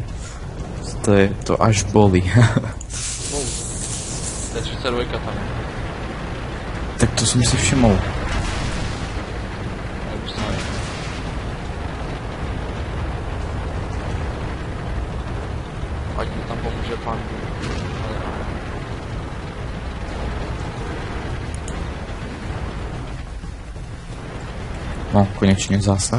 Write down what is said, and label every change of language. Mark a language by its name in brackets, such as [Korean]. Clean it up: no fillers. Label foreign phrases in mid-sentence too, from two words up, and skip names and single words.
[Slovak] To až boli. To je 32 tam. Tak to som si všimol. [Czech] Já už jsem nevím. Ať mi tam pomůže pan. No, [Slovak] konečne zásah.